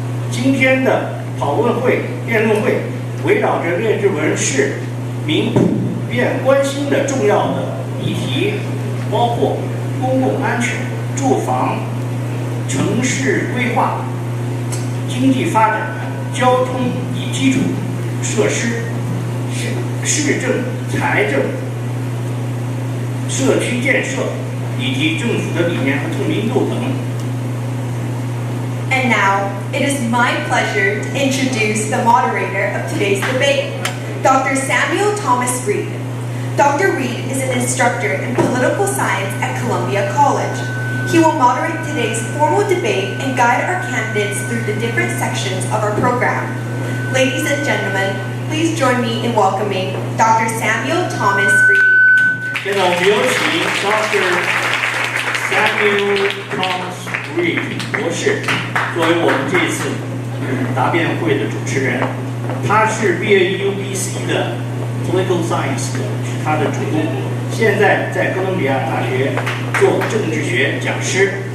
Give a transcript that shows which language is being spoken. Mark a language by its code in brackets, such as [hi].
[zh] 今天的辩论会围绕着列治文市民普遍关心的重要的议题，包括公共安全、住房、城市规划、经济发展、交通与基础设施、市政、财政、社区建设以及政府的理念和透明度等。 [en] And now, it is my pleasure to introduce the moderator of today's debate, Dr. Samuel Thomas Reed. Dr. Reed is an instructor in political science at Columbia College. He will moderate today's formal debate and guide our candidates through the different sections of our program. Ladies and gentlemen, please join me in welcoming Dr. Samuel Thomas Reed. [zh] 现在我们有请 Dr. Samuel Thomas Reed 博士作为我们这次答辩会的主持人。他是毕业于 UBC 的 [en] Political Science [zh] 的他的主攻，现在在哥伦比亚大学做政治学讲师。